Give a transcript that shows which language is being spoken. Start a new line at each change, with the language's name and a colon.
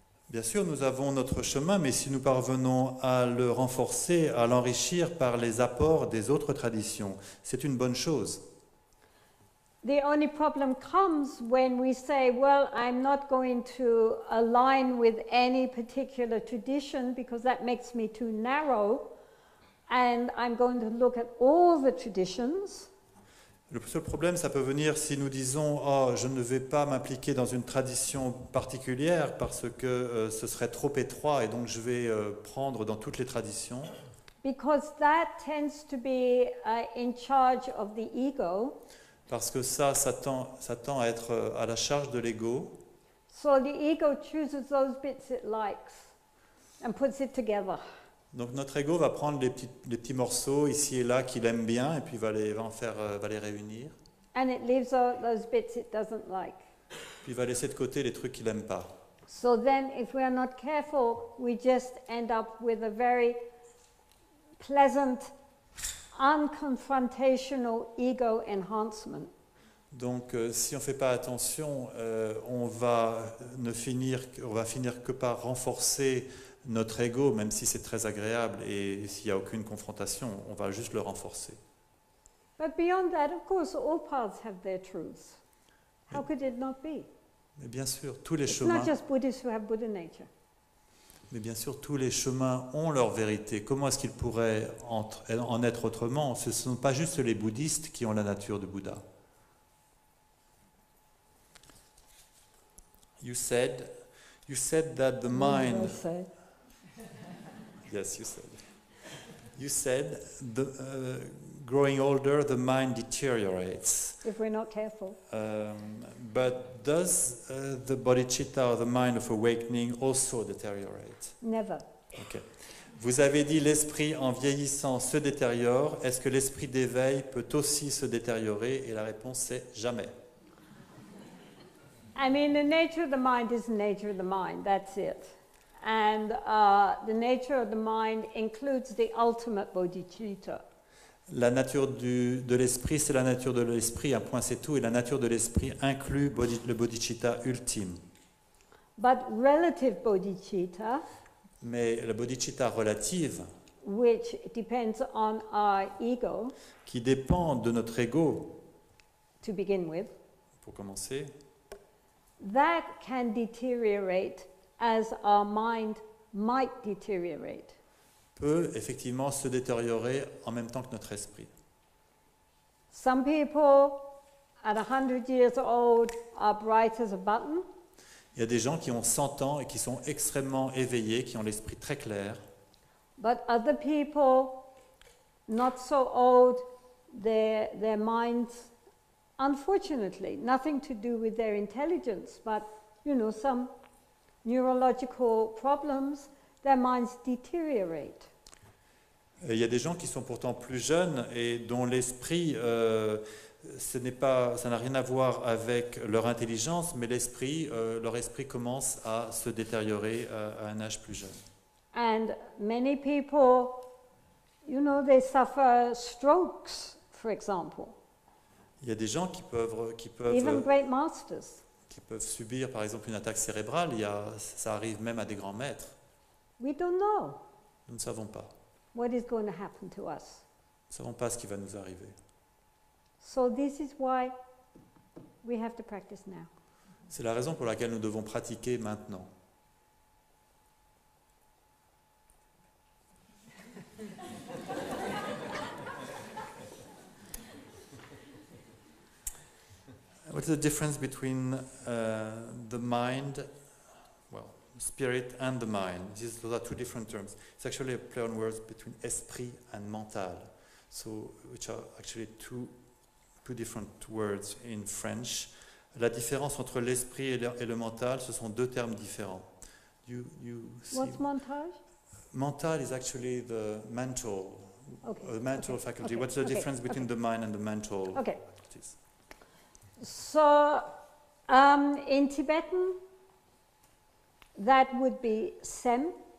French: Bien sûr, nous avons notre chemin, mais si nous parvenons à le renforcer, à l'enrichir par les apports des autres traditions, c'est une bonne chose.
English: The only problem comes when we say, well, I'm not going to align with any particular tradition because that makes me too narrow, and I'm going to look at all the traditions.
French: Le seul problème, ça peut venir si nous disons « Oh, je ne vais pas m'impliquer dans une tradition particulière parce que ce serait trop étroit et donc je vais prendre dans toutes les traditions. »
English: Because that tends to be in charge of the ego.
French: Parce que ça tend à être à la charge de l'ego.
English: So the ego chooses those bits it likes and puts it together.
French: Donc notre ego va prendre les petits morceaux ici et là qu'il aime bien et puis va les réunir.
English: And it leaves out those bits it doesn't like.
French: Puis il va laisser de côté les trucs qu'il n'aime pas.
English: So then if we are not careful, we just end up with a very pleasant, unconfrontational ego enhancement.
French: Donc si on ne fait pas attention, on va finir que par renforcer notre ego, même si c'est très agréable et s'il n'y a aucune confrontation, on va juste le renforcer.
English: But beyond that, of course, all paths have their truths. How could it not be?
French: Mais bien sûr, tous les
English: It's
French: chemins.
English: not just Buddhists who have Buddha nature.
French: Mais bien sûr, tous les chemins ont leur vérité. Comment est-ce qu'ils pourraient en être autrement? Ce ne sont pas juste les bouddhistes qui ont la nature du Bouddha.
English: You said that the mind. Yes, you said. You said growing older, the mind deteriorates. if we're not careful. But does the bodhicitta or the mind of awakening also deteriorate? Never. Okay.
French: Vous avez dit l'esprit en vieillissant se détériore. Est-ce que l'esprit d'éveil peut aussi se détériorer? Et la réponse c'est jamais.
English: I mean, the nature of the mind is the nature of the mind, that's it. And the nature of the mind includes the ultimate bodhicitta.
French: La nature de l'esprit, c'est la nature de l'esprit, un point c'est tout, et la nature de l'esprit inclut le bodhicitta ultime.
English: But relative bodhicitta,
French: Mais la bodhicitta relative,
English: which depends on our ego
French: qui dépend de notre ego,
English: to begin with,
French: pour commencer,
English: that can deteriorate as our mind might deteriorate.
French: peut effectivement se détériorer en même temps que notre esprit.
English: Some people at 100 years old are bright as a button.
French: Il y a des gens qui ont 100 ans et qui sont extrêmement éveillés, qui ont l'esprit très clair.
English: But other people, not so old, their minds, unfortunately, nothing to do with their intelligence, but, you know, some neurological problems, their minds deteriorate.
French: Et il y a des gens qui sont pourtant plus jeunes et dont l'esprit, ça n'a rien à voir avec leur intelligence, mais leur esprit commence à se détériorer à un âge plus jeune.
English: And many people, you know, they suffer strokes, for example,
French: Il y a des gens qui peuvent
English: even great masters.
French: subir par exemple une attaque cérébrale, ça arrive même à des grands maîtres.
English: We don't know
French: Nous ne savons pas.
English: what is going to happen to us.
French: Nous ne savons pas ce qui va nous arriver.
English: So this is why we have to practice now.
French: C'est la raison pour laquelle nous devons pratiquer maintenant.
English: What's the difference between the mind, spirit and the mind? Those are two different terms. It's actually a play on words between esprit and mental, which are actually two different words in French.
French: La différence entre l'esprit et le mental, ce sont deux termes différents.
English: You see? What's montage? Mental is actually the mental, faculty. Okay. What's the difference between the mind and the mental Okay. faculties? So in Tibetan, that would be sem,